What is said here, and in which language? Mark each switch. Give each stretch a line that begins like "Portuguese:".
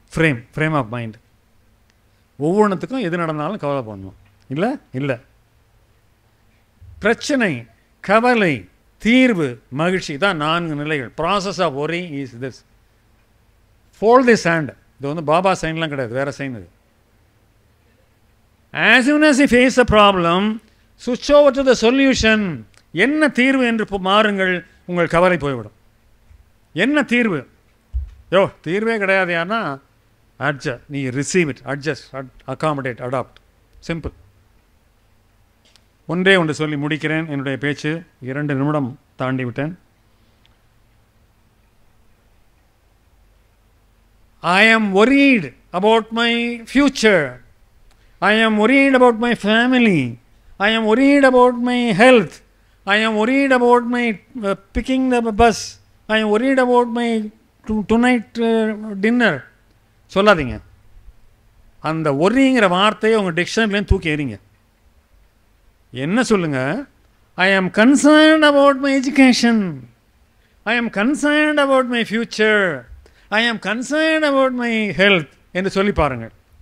English: Frame of mind.
Tamil: ஒவ்வொன்றுத்துக்கும் எது நடந்தாலும் கவலைப்படணும். இல்லை பிரச்சனை, கவலை, தீர்வு, மகிழ்ச்சி தான் 4 நிலைகள்.
English: Process of worry is this. Fold this hand.
Tamil: இது வந்து பாபா சைன்லாம் கிடையாது, வேறு சைன் இது.
English: As soon as you face a problem, switch over to the solution.
Tamil: என்ன தீர்வு என்று மாறுங்கள், உங்கள் கவலை போய்விடும். என்ன தீர்வு? தீர்வே கிடையாது. யாருன்னா நீ
English: Receive it, adjust, accommodate, adapt. Simple.
Tamil: ஒன்று சொல்லி முடிக்கிறேன். என்னுடைய பேச்சு 2 நிமிடம் தாண்டி விட்டேன்.
English: I am worried about my future. I am worried about my family. I am worried about my health. I am worried about my picking the bus. I am worried about my tonight dinner.
Tamil: சொல்லாதீங்க. அந்த ஒரிங்கிற வார்த்தையை உங்கள் டிக்ஷனரிலேருந்து தூக்கி எறிங்க. என்ன சொல்லுங்க?
English: I am concerned about my education. I am concerned about my future. I am concerned about my health
Tamil: என்று சொல்லி பாருங்கள்.